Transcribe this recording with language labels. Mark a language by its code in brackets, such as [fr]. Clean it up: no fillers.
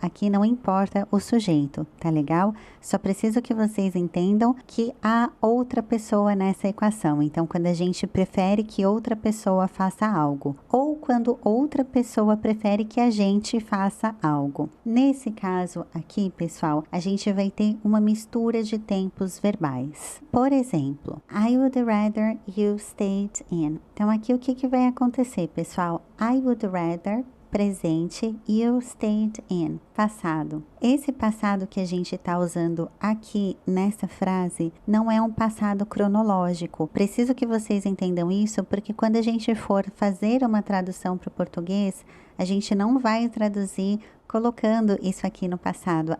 [pt] Aqui não importa o sujeito, tá legal? Só preciso que vocês entendam que há outra pessoa nessa equação. Então, quando a gente prefere que outra pessoa faça algo, ou quando outra pessoa prefere que a gente faça algo. Nesse caso aqui, pessoal, a gente vai ter uma mistura de tempos verbais. Por exemplo, [en] I would rather you stayed in. [pt] Então, aqui o que vai acontecer, pessoal? [en] I would rather, [pt] presente, [en] you stayed in, [pt] passado. Esse passado que a gente está usando aqui nessa frase não é um passado cronológico. Preciso que vocês entendam isso, porque quando a gente for fazer uma tradução para o português, a gente não vai traduzir colocando isso aqui no passado.